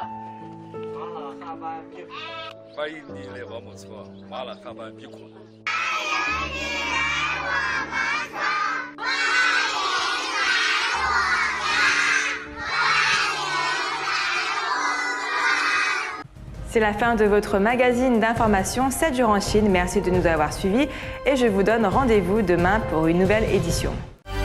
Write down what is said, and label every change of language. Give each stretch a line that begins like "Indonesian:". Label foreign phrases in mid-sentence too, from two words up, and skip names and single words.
Chinese: 马拉哈巴比库。欢迎你来我们村，马拉哈巴比库。欢迎你来我们村，欢迎来我家，欢迎来我村。
French: C'est la fin de votre magazine d'information 7 jours en Chine. Merci de nous avoir suivis et je vous donne rendez-vous demain pour une nouvelle édition.